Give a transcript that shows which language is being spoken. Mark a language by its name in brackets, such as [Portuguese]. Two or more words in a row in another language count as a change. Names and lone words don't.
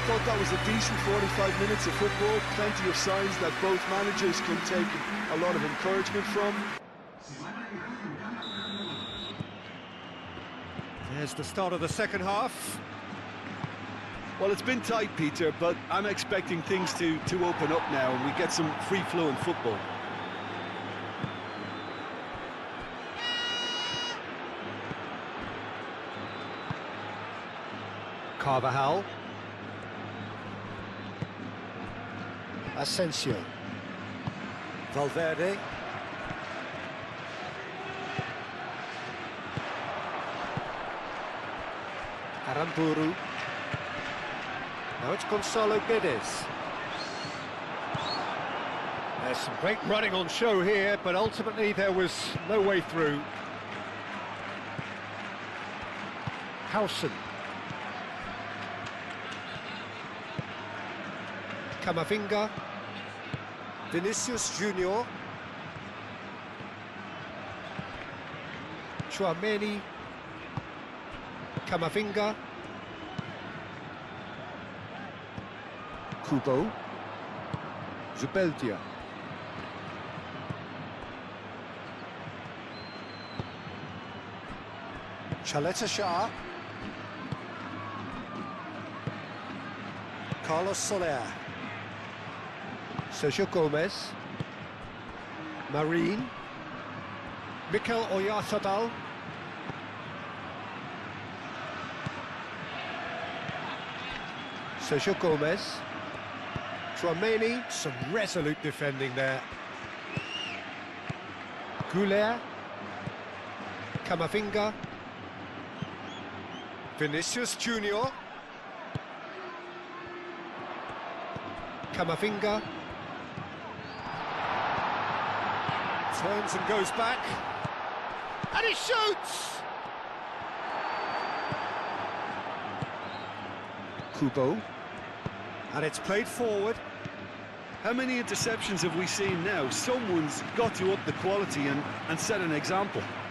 [English] I thought that was a decent 45 minutes of football, plenty of signs that both managers can take a lot of encouragement from. There's the start of the second half. Well, it's been tight, Peter, but I'm expecting things to open up now and we get some free-flowing football. Carvajal. Asensio. Valverde. Aramburu. Now it's Gonzalo Guedes. There's some great running on show here, but ultimately there was no way through. Howson. Camavinga. Vinicius Junior. Tchouaméni. Camavinga. Kubo. Zubeldia. Chaleta Shah. Carlos Soler. Sergio Gomez. Marine. Mikel Oyarzabal. Sergio Gomez. Tchouaméni, some resolute defending there. Goulet. Camavinga. Vinicius Junior. Camavinga. Turns and goes back. And he shoots! Kubo. And it's played forward. How many interceptions have we seen now? Someone's got to up the quality and set an example.